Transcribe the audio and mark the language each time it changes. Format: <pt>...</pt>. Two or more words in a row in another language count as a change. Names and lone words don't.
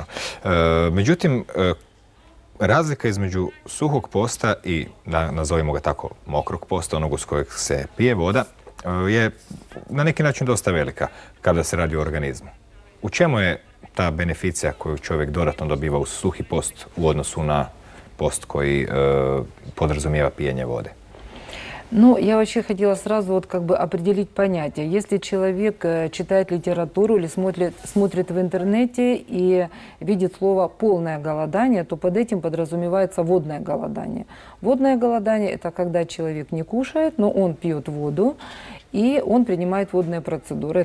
<hr>Međutim, razlika između suhog posta i, nazovimo ga tako, mokrog posta, onog uz kojeg se pije voda, je na neki način dosta velika kada se radi o organizmu. U čemu je ta beneficija koju čovjek dodatno dobiva uz suhi post u odnosu na post koji podrazumijeva pijenje vode?</hr> <ru>Ну, я вообще хотела сразу вот как бы определить понятие. Если человек читает литературу или смотрит в интернете и видит слово «полное голодание», то под этим подразумевается водное голодание. Водное голодание – это когда человек не кушает, но он пьет воду, и он принимает водные процедуры.</ru>